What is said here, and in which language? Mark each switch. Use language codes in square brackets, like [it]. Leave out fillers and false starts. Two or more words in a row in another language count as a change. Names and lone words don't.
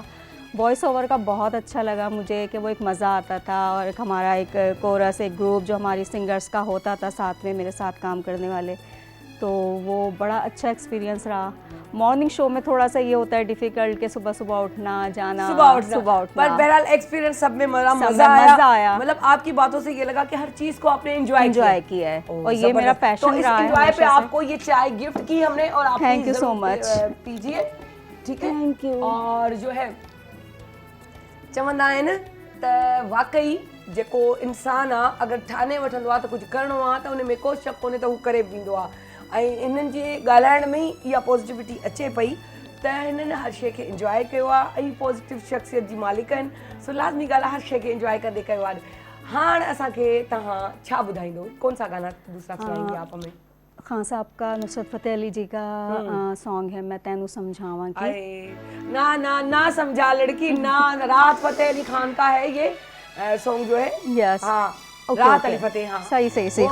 [en] voice over [ur] کا بہت اچھا لگا مجھے کہ وہ ایک مزہ آتا تھا، اور ایک ہمارا ایک کورس، ایک گروپ جو ہماری سنگرز کا ہوتا تھا ساتھ میں میرے ساتھ کام کرنے والے، تو وہ بڑا اچھا ایکسپیرینس رہا. [en] morning show [ur] میں تھوڑا سا یہ ہوتا ہے ڈفیکلٹ کہ صبح صبح اٹھنا جانا، صبح اٹھنا, پر بہرحال ایکسپیرینس سب میں مزہ مزہ آیا. مطلب آپ کی باتوں سے یہ لگا کہ ہر چیز کو آپ نے انجوائے کیا ہے، اور یہ میرا پیشن تو اس رہا ہے انجوائے پے ہمیشہ سے. آپ کو یہ چائے گفٹ کی ہم نے، اور آپ [en] Thank you so [ur] ضرور, much। پیجیے، ٹھیک ہے? [en] Thank you। [ur] اور جو ہے [sd] चवंदा आहिनि त वाकई जेको इंसानु आहे अगरि ठाने वठंदो आहे त कुझु करिणो आहे त उन में को शक कोन्हे त हू करे बि ॾींदो आहे। ऐं इन्हनि जे ॻाल्हाइण में ई इहा पॉज़िटिविटी अचे पई त हिननि हर शइ खे इंजॉय कयो आहे ऐं पॉज़िटिव शख़्सियत जी मालिक आहिनि। सो लाज़मी ॻाल्हि आहे हर शइ खे इंजॉय कंदे कयो आहे। हाणे असांखे तव्हां छा ॿुधाईंदो, [ur] کون سا گانا دوسرا سنائیں گے آپ ہمیں? خان صاحب کا، نصرت فتح علی جی کا سانگ ہے میں تینوں سمجھاواں کی. ارے نا نا نا سمجھا لڑکی نا، راحت فتح علی خان کا ہے یہ سانگ جو ہے. यस, ہاں, اوکے, راحت اوکے. علی فتح۔ ہاں, صحیح صحیح صحیح.